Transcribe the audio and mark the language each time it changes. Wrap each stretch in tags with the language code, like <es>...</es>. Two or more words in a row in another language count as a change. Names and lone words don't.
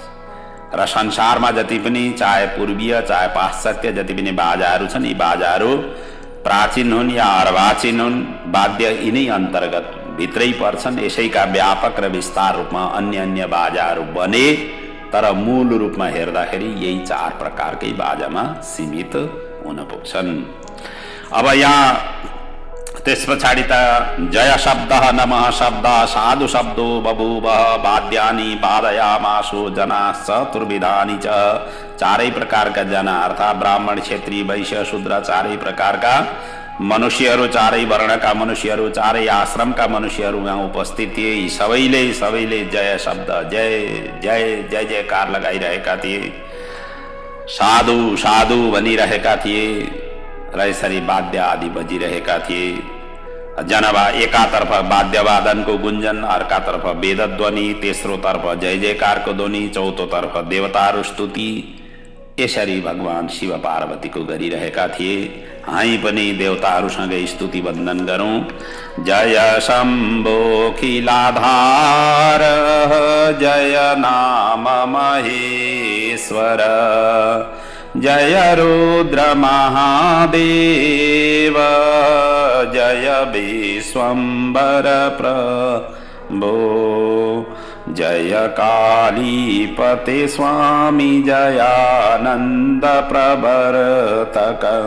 <ne>र संसारमा जति पनि चाहे पूर्वीय चाहे पाश्चात्य जति पनि बाजाहरू छन्, यी बाजाहरू प्राचीन हुन् या अर्वाचीन हुन्, वाद्य यिनै अन्तर्गत भित्रै पर्छन्। यसैका व्यापक र विस्तार रूपमा अन्य अन्य बाजाहरू बने, तर मूल रूपमा हेर्दाखेरि यही 4 प्रकारकै बाजामा सीमित हुन पुग्छन्। अब यहाँ त्यस पछाडि त जय शब्द, नमः शब्द,</ne> <sa>साधु शब्दो बभूव, वाद्यानि वादयामासु जनाः चतुर्विधानि च।</sa> <ne>4 प्रकारका जना अर्थात् ब्राह्मण, क्षेत्री, वैश्य, शूद्र, 4 प्रकारका मनुष्यहरू, 4 वर्णका मनुष्यहरू, 4 आश्रमका मनुष्यहरू यहाँ उपस्थित थिए। यी सबैले जय शब्द, जय जय जय जयकार लगाइरहेका थिए, साधु साधु भनिरहेका थिए र यसरी वाद्य आदि बजिरहेका थिए। एकातर्फ वाद्यवादनको गुन्जन, अर्कातर्फ वेदध्वनि, तेस्रोतर्फ जय जयकारको ध्वनि, चौथोतर्फ देवताहरू स्तुति। यसरी भगवान शिव पार्वतीको गरिरहेका थिए। हामी पनि देवताहरूसँगै स्तुति वन्दन गरौँ।</ne> <sa>जय शम्भो खिलाधार, जय नाम महेश्वर, जय रुद्र महादेव, जय विश्वम्भर प्रभो, जय कालीपते स्वामी, जयानंद प्रवर्तक,</sa>